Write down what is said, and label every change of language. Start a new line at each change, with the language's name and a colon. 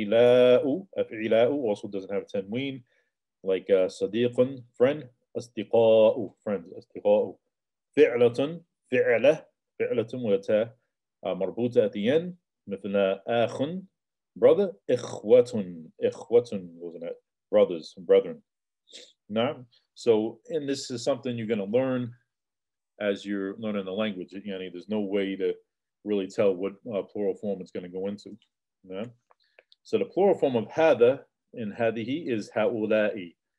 English: أفعلاء also doesn't have a tanween, like صديق, friend.
Arabic: أصدقاء, friends. أصدقاء. فعلة وتاء مربوطة at the end, مثل أخ, brother.
English: إخوة, wasn't it? Brothers, brethren. Now, so, and this is something you're going to learn as you're learning the language. There's no way to really tell what plural form it's going to go into. Yeah? So the plural form of hada in hadihi is هؤلاء.